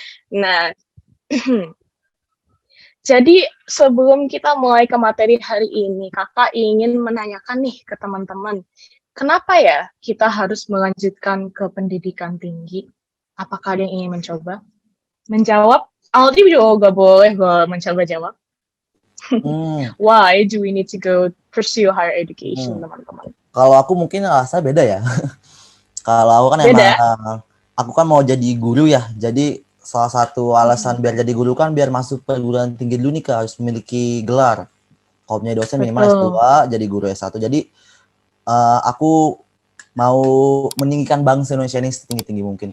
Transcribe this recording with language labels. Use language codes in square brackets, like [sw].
[id] Nah, jadi sebelum kita mulai ke materi hari ini, kakak ingin menanyakan nih ke teman-teman, kenapa ya kita harus melanjutkan ke pendidikan tinggi? Apakah ada yang ingin mencoba? Menjawab? Aldi juga boleh mencoba jawab. [en] Why do we need to go pursue higher education, [id] teman-teman? Kalau aku mungkin rasa beda ya. Kalau aku kan Beda? emang, aku kan mau jadi guru ya. Jadi salah satu alasan biar jadi guru kan biar masuk perguruan tinggi dulu nih Kak, harus memiliki gelar. Kalau punya dosen minimal S2, jadi guru S1. Jadi aku mau meninggikan bangsa Indonesia ini setinggi-tinggi mungkin.